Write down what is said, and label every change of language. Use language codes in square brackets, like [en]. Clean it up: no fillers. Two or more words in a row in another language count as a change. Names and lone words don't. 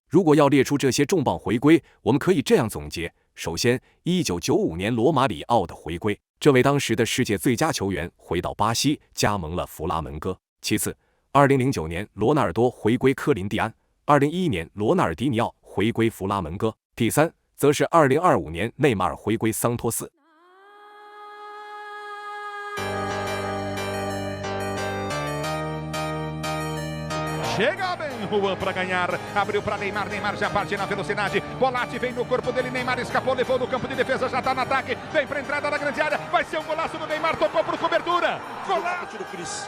[zh] 如果要列出这些重磅回归，我们可以这样总结：首先，1995年罗马里奥的回归，这位当时的世界最佳球员回到巴西，加盟了弗拉门戈。其次，2009年罗纳尔多回归科林蒂安，2011年罗纳尔迪尼奥回归弗拉门戈。第三，则是2025年内马尔回归桑托斯。 [pt] Chega bem Juan para ganhar, abriu para Neymar, Neymar já parte na velocidade, Bolatti vem no corpo dele, Neymar escapou, levou no campo de defesa, já tá no ataque, vem pra entrada da grande área, vai ser um golaço do Neymar, tocou por cobertura, golaço do Cris.